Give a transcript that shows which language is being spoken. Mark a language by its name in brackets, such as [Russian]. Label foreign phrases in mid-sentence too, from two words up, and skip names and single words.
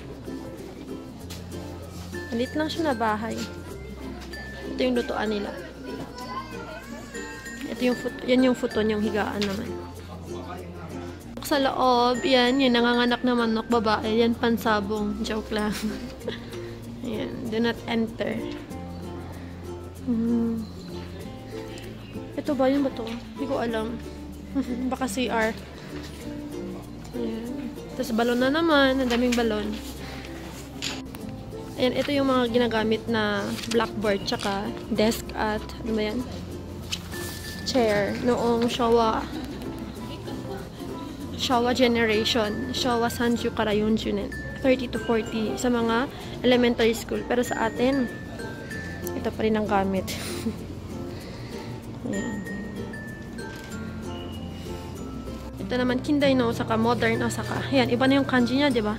[Filipino] Malit lang siya na bahay. Ito yung lutuan nila. Ito yung yan yung futon, yung higaan naman. Sa loob, yan, yung nanganganak na manok, babae. Yan, pansabong. Joke lang. Ayan, [English] do not enter. [Filipino] Ito ba yun ba to? Hindi ko alam. Baka CR. Ayan. Tapos balon na naman. Ang daming balon. Ayan, ito yung mga ginagamit na blackboard tsaka desk at ano ba yan? Chair. Noong Showa generation. [Japanese] 昭和三十から40年. [Filipino] 30 to 40 sa mga [English] elementary school. [Filipino] Pero sa atin, ito pa rin ang gamit. Ayan. Ito naman, [Japanese] 近代の大阪, [Filipino] modern Osaka. Ayan, iba na yung kanji niya, di ba?